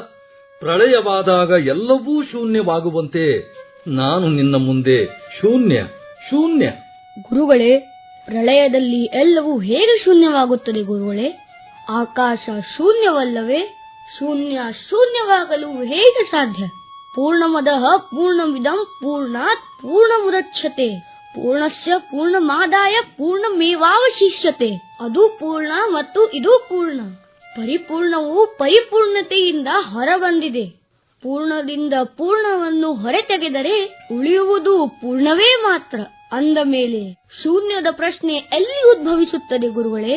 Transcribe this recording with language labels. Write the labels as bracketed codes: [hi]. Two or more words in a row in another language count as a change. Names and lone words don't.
[kn] ಪ್ರಳಯವಾದಾಗ ಎಲ್ಲವೂ ಶೂನ್ಯವಾಗುವಂತೆ ನಾನು ನಿನ್ನ ಮುಂದೆ ಶೂನ್ಯ ಶೂನ್ಯ. ಗುರುಗಳೇ, ಪ್ರಳಯದಲ್ಲಿ ಎಲ್ಲವೂ ಹೇಗೆ ಶೂನ್ಯವಾಗುತ್ತದೆ ಗುರುಗಳೇ? ಆಕಾಶ ಶೂನ್ಯವಲ್ಲವೇ? ಶೂನ್ಯ ಶೂನ್ಯವಾಗಲು ಹೇಗೆ ಸಾಧ್ಯ? [sa] ಪೂರ್ಣಮದಃ ಪೂರ್ಣಮಿದಂ ಪೂರ್ಣಾತ್ ಪೂರ್ಣಮುದಚ್ಯತೆ ಪೂರ್ಣಸ್ಯ ಪೂರ್ಣಮಾದಾಯ ಪೂರ್ಣಮೇವಾವಶಿಷ್ಯತೆ. [kn] ಅದು ಪೂರ್ಣ ಮತ್ತು ಇದು ಪೂರ್ಣ. ಪರಿಪೂರ್ಣವು ಪರಿಪೂರ್ಣತೆಯಿಂದ ಹೊರಬಂದಿದೆ. ಪೂರ್ಣದಿಂದ ಪೂರ್ಣವನ್ನು ಹೊರತೆಗೆದರೆ ಉಳಿಯುವುದು ಪೂರ್ಣವೇ ಮಾತ್ರ. ಅಂದ ಮೇಲೆ ಶೂನ್ಯದ ಪ್ರಶ್ನೆ ಎಲ್ಲಿ ಉದ್ಭವಿಸುತ್ತದೆ ಗುರುಗಳೇ?